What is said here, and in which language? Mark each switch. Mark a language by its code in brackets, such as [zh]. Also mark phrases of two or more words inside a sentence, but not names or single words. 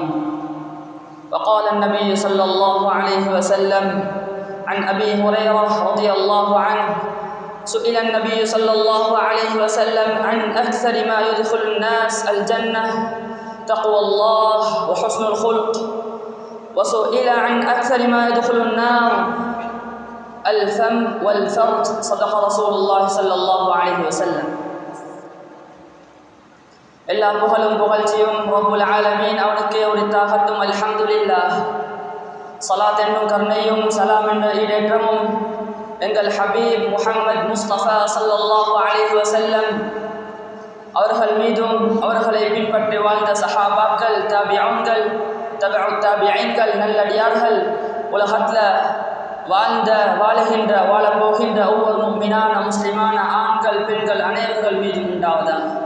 [ar] وقال النبي صلى الله عليه وسلم عن أبي هريرة رضي الله عنه: سئل النبي صلى الله عليه وسلم عن أكثر ما يدخل الناس الجنة، تقوى الله وحسن الخلق. وسئل عن أكثر ما يدخل النار الفم والفرج. صدق رسول الله صلى الله عليه وسلم. [ta] எல்லா புகழும் புகழ்ச்சியும் [ar] رب العالمين [ta] அவனுக்கே உரித்தாகட்டும். அல்ஹம்துலில்லாஹ். ஸலாத் என்னும் கருணையும் சலாம் என்ற ஈடேற்றமும் எங்கள் ஹபீப் முஹம்மது முஸ்தபா [ar] صلى الله عليه وسلم [ta] அவர்கள் மீதும் அவர்களை பின்பற்றி வாழ்ந்த சஹாபாக்கள், தாபிஊன்கள், தபஉத் தாபிஈன்கள், நல்லடியார்கள், உலகத்தில் வாழ்ந்த வாழுகின்ற வாழப்போகின்ற ஒவ்வொரு முஃமினான முஸ்லிமான ஆண்கள் பெண்கள் அனைவர்கள் மீதும் உண்டாவதாக.